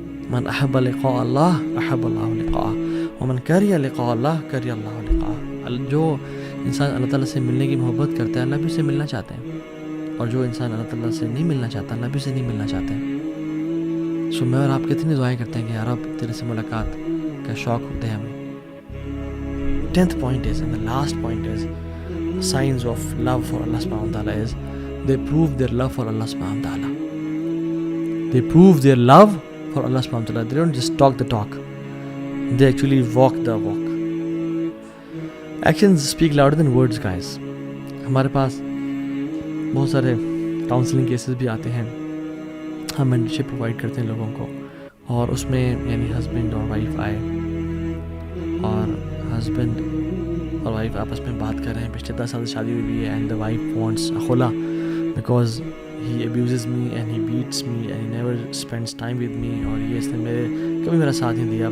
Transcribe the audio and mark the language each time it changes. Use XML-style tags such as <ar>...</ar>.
<ar>من احب لقاء اللہ احب اللہ لقاءہ ومن کریہ لقاء اللہ کریہ اللہ لقاءہ.</ar> <ur>جو انسان اللہ تعالیٰ سے ملنے کی محبت کرتا ہے اللہ بھی اسے ملنا چاہتے ہیں, اور جو انسان اللہ تعالیٰ سے نہیں ملنا چاہتا اللہ بھی اسے نہیں ملنا چاہتے ہیں. سو میں اور آپ کتنی دعائیں کرتے ہیں کہ یا رب تیرے سے ملاقات کا شوق ہوتا ہے ہمیں.</ur> <en>10th point is, and the last point is, signs of love for Allah subhanahu wa ta'ala is they prove their love for Allah subhanahu wa ta'ala. They prove their love for Allah subhanahu wa ta'ala. They don't just talk the talk, they actually walk the walk. Actions speak louder than words, guys.</en> <ur>ہمارے پاس بہت سارے counselling cases بھی آتے ہیں, ہم mentorship provide کرتے ہیں لوگوں کو, اور اس میں یعنی ہسبینڈ اور وائف آئے اور ہسبینڈ اور وائف آپس میں بات کر رہے ہیں, پچھلے 10 سال سے شادی ہوئی ہے,</ur> <en>and the wife wants خلا because he abuses me and he beats me and he never spends time with me,</en> <ur>اور یہ اس نے کبھی میرا ساتھ نہیں دیا.</ur>